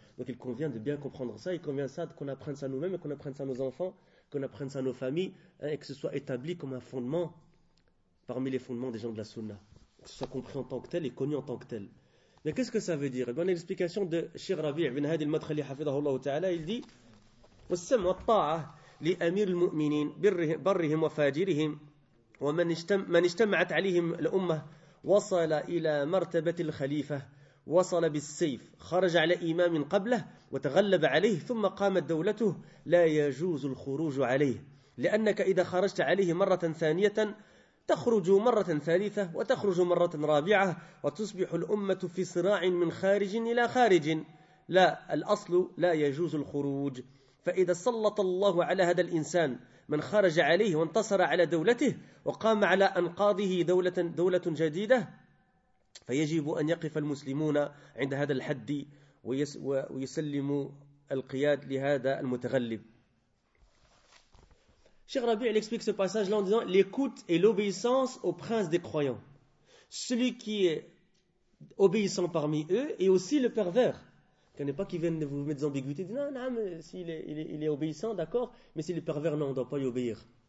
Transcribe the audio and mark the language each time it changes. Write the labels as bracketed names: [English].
[French] Donc il convient de bien comprendre ça, il convient ça qu'on apprenne ça nous-mêmes et qu'on apprenne ça à nos enfants, qu'on apprenne ça à nos familles, hein, et que ce soit établi comme un fondement parmi les fondements des gens de la sunna. Que ce soit compris en tant que tel et connu en tant que tel. Mais qu'est-ce que ça veut dire? Eh bien, l'explication de Cheikh Rabi' ibn Hadi al-Madkhali, hafidhahullah ta'ala, il dit [Arabic] والسمع والطاعة لأمير المؤمنين برهم وفاجرهم، ومن اجتمعت عليهم الأمة وصل إلى مرتبة الخليفة، وصل بالسيف، خرج على إمام قبله وتغلب عليه، ثم قامت دولته، لا يجوز الخروج عليه، لأنك إذا خرجت عليه مرة ثانية تخرج مرة ثالثة وتخرج مرة رابعة، وتصبح الأمة في صراع من خارج إلى خارج. لا، الأصل لا يجوز الخروج. فإذا سلط الله على هذا الإنسان من خرج عليه وانتصر على دولته وقام على أنقاضه دولة جديدة، فيجب أن يقف المسلمون عند هذا الحد ويسلموا القياد لهذا المتغلب. [French] Cheikh Rabi, il explique ce passage-là en disant « L'écoute et l'obéissance au prince des croyants. Celui qui est obéissant parmi eux est aussi le pervers. » Ce n'est pas qu'ils viennent vous mettre en ambiguïté, dire « Non, mais s'il est obéissant, d'accord, mais s'il est pervers, non, on ne doit pas lui obéir.